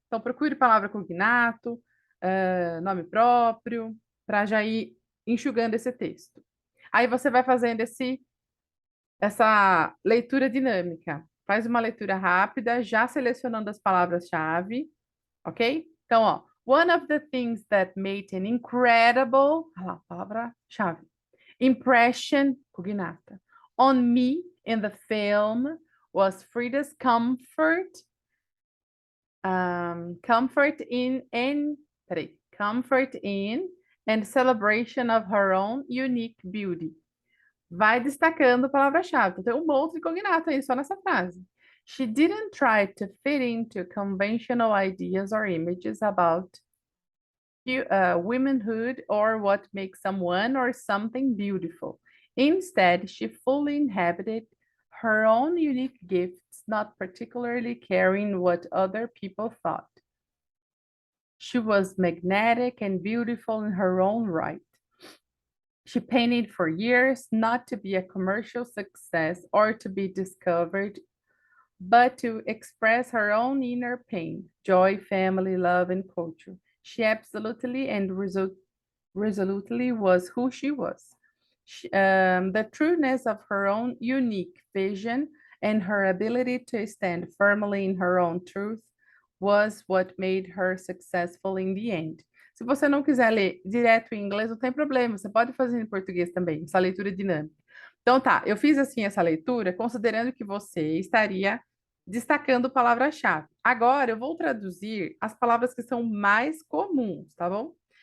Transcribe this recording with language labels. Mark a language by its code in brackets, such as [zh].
[pt] Então, procure palavra cognato, nome próprio, para já ir enxugando esse texto. Aí você vai fazendo essa leitura dinâmica. Faz uma leitura rápida, já selecionando as palavras-chave, ok? Então, ó, [en] one of the things that made an incredible, [pt] olha lá, palavra-chave, [en] impression cognata on me in the film was Frida's comfort in and celebration of her own unique beauty. [pt] Vai destacando a palavra-chave. Tem um monte de cognato aí só nessa frase. [en] She didn't try to fit into conventional ideas or images about womanhood or what makes someone or something beautiful. Instead, she fully inhabited her own unique gifts, not particularly caring what other people thought. She was magnetic and beautiful in her own right. She painted for years, not to be a commercial success or to be discovered, but to express her own inner pain, joy, family, love, and culture. She absolutely and resolutely was who she was. The trueness of her own unique vision and her ability to stand firmly in her own truth was what made her successful in the end. [pt] Se você não quiser ler direto em inglês, não tem problema, você pode fazer em português também, essa leitura dinâmica. Então tá, eu fiz assim essa leitura considerando que você estaria destacando palavra-chave. Agora eu vou traduzir as palavras que são mais comuns, tá bom?